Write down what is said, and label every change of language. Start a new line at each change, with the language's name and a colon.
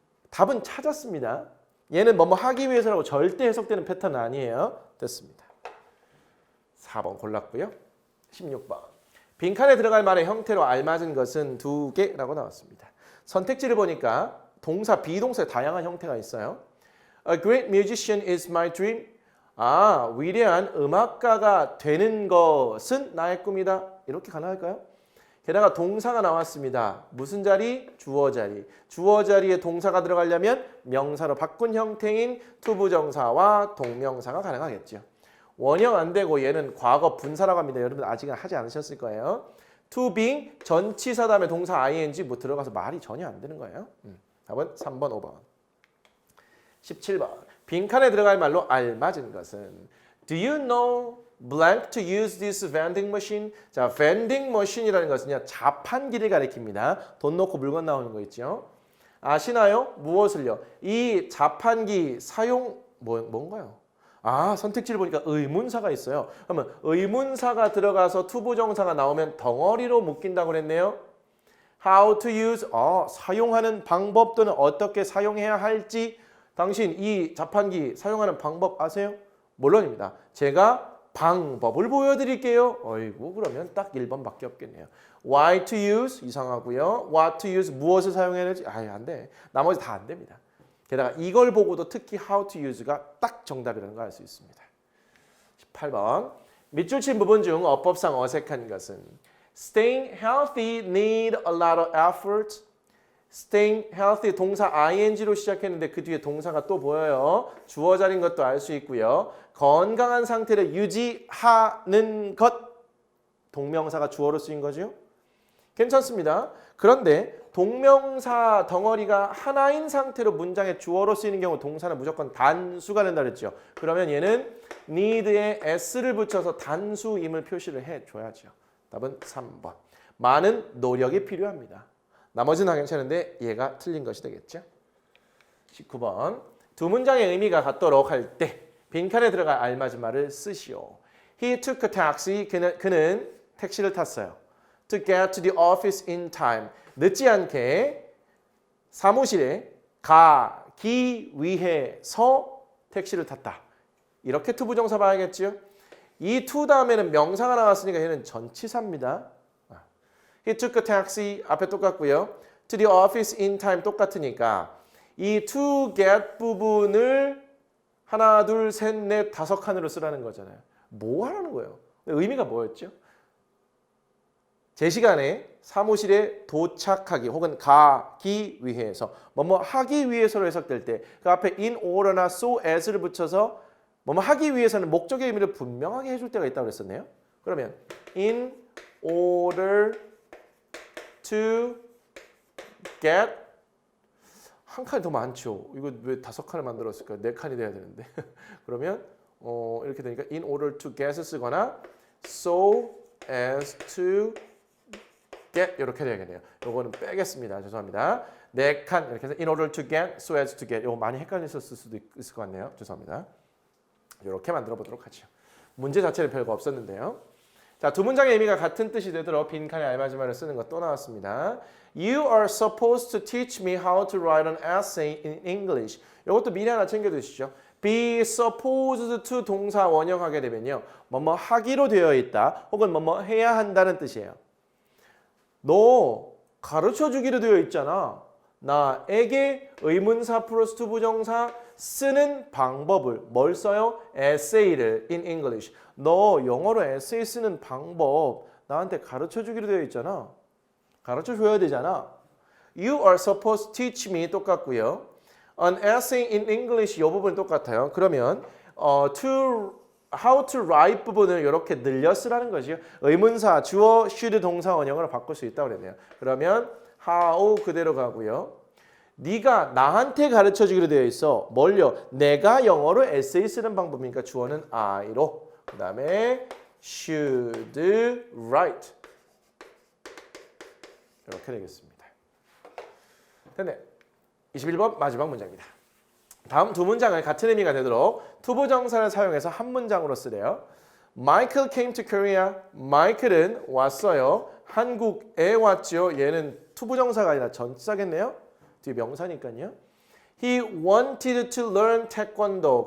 Korean: 답은 찾았습니다. 얘는 뭐뭐 하기 위해서라고 절대 해석되는 패턴은 아니에요. 됐습니다. 4번 골랐고요. 16번. 빈칸에 들어갈 말의 형태로 알맞은 것은 2개라고 나왔습니다. 선택지를 보니까 동사, 비동사의 다양한 형태가 있어요.
English: A great musician is my dream.
Korean: 위대한 음악가가 되는 것은 나의 꿈이다. 이렇게 가능할까요? 게다가 동사가 나왔습니다. 무슨 자리? 주어 자리. 주어 자리에 동사가 들어가려면 명사로 바꾼 형태인 투부정사와 동명사가 가능하겠죠. 원형 안 되고 얘는 과거 분사라고 합니다. 여러분 아직은 하지 않으셨을 거예요. to being 전치사 다음에 동사 ing 뭐 들어가서 말이 전혀 안 되는 거예요. 답은 3번, 5번. 17번. 빈칸에 들어갈 말로 알맞은 것은
English: Do you know blank to use this vending machine?
Korean: 자, vending machine이라는 것은요. 자판기를 가리킵니다. 돈 넣고 물건 나오는 거 있죠. 아시나요? 무엇을요? 이 자판기 사용 뭔가요? 선택지를 보니까 의문사가 있어요. 그러면 의문사가 들어가서 투부정사가 나오면 덩어리로 묶인다고 그랬네요.
English: How to use,
Korean: 사용하는 방법 또는 어떻게 사용해야 할지 당신 이 자판기 사용하는 방법 아세요? 물론입니다. 제가 방법을 보여드릴게요. 어이구 그러면 딱 1번밖에 없겠네요.
English: Why to use
Korean: 이상하고요.
English: What to use
Korean: 무엇을 사용해야 될지 안 돼. 나머지 다 안 됩니다. 게다가 이걸 보고도 특히
English: how to use
Korean: 가 딱 정답이라는 걸 알 수 있습니다. 18번. 밑줄 친 부분 중 어법상 어색한 것은
English: Staying healthy need a lot of effort. Staying healthy
Korean: 동사 ing로 시작했는데 그 뒤에 동사가 또 보여요. 주어 자리인 것도 알 수 있고요. 건강한 상태를 유지하는 것 동명사가 주어로 쓰인 거죠. 괜찮습니다. 그런데 동명사 덩어리가 하나인 상태로 문장에 주어로 쓰이는 경우 동사는 무조건 단수가 된다 그랬죠. 그러면 얘는 need에 s를 붙여서 단수임을 표시를 해줘야죠. 답은 3번. 많은 노력이 필요합니다. 나머지는 다 괜찮은데 얘가 틀린 것이 되겠죠. 19번. 두 문장의 의미가 같도록 할 때 빈칸에 들어갈 알맞은 말을 쓰시오.
English: He took a taxi.
Korean: 그는 택시를 탔어요.
English: To get to the office in time.
Korean: 늦지 않게 사무실에 가기 위해서 택시를 탔다. 이렇게 투부정사 봐야겠죠. 이 to 다음에는 명사가 나왔으니까 얘는 전치사입니다.
English: He took a taxi
Korean: 앞에 똑같고요.
English: To the office in time
Korean: 똑같으니까 이 to get 부분을 하나, 둘, 셋, 넷, 5칸으로 쓰라는 거잖아요. 뭐 하라는 거예요? 의미가 뭐였죠? 제 시간에 사무실에 도착하기 혹은 가기 위해서 뭐뭐 하기 위해서로 해석될 때 그 앞에 in order나 so as를 붙여서 뭐뭐 하기 위해서는 목적의 의미를 분명하게 해줄 때가 있다고 그랬었네요. 그러면
English: in order to get
Korean: 한 칸이 더 많죠. 이거 왜 5칸을 만들었을까요? 4칸이 돼야 되는데. 그러면 이렇게 되니까
English: in order to get
Korean: 을 쓰거나
English: so as to get
Korean: 이렇게 되겠네요. 요거는 빼겠습니다. 죄송합니다. 4칸 이렇게 해서
English: in order to get, so as to get
Korean: 요거 많이 헷갈렸을 수도 있을 것 같네요. 죄송합니다. 이렇게 만들어 보도록 하죠. 문제 자체는 별거 없었는데요. 자, 두 문장의 의미가 같은 뜻이 되도록 빈칸에 알맞은 말을 쓰는 것 또 나왔습니다.
English: You are supposed to teach me how to write an essay in English.
Korean: 이것도 미리 하나 챙겨두시죠. be supposed to 동사 원형하게 되면요. 뭐뭐 하기로 되어 있다. 혹은 뭐뭐 해야 한다는 뜻이에요. 너 가르쳐 주기로 되어 있잖아. 나에게 의문사 플러스 to 부정사 쓰는 방법을 뭘 써요? 에세이를
English: in English.
Korean: 너 영어로 에세이 쓰는 방법 나한테 가르쳐 주기로 되어 있잖아. 가르쳐 줘야 되잖아.
English: You are supposed to teach me
Korean: 똑같고요.
English: An essay in English
Korean: 이 부분 똑같아요. 그러면 how to write 부분을 이렇게 늘려 쓰라는 것이요. 의문사 주어 should 동사 원형으로 바꿀 수 있다고 그랬네요. 그러면 how 그대로 가고요. 네가 나한테 가르쳐 주기로 되어 있어. 뭘요? 내가 영어로 에세이 쓰는 방법이니까 주어는 I로. 그 다음에 should write. 이렇게 되겠습니다. 됐네. 21번 마지막 문장입니다. 다음 두 문장을 같은 의미가 되도록 투부정사를 사용해서 한 문장으로 쓰래요.
English: Michael came to Korea.
Korean: 마이클은 왔어요. 한국에 왔죠. 얘는 투부정사가 아니라 전치사겠네요. 뒤에 명사니까요.
English: He wanted to learn taekwondo.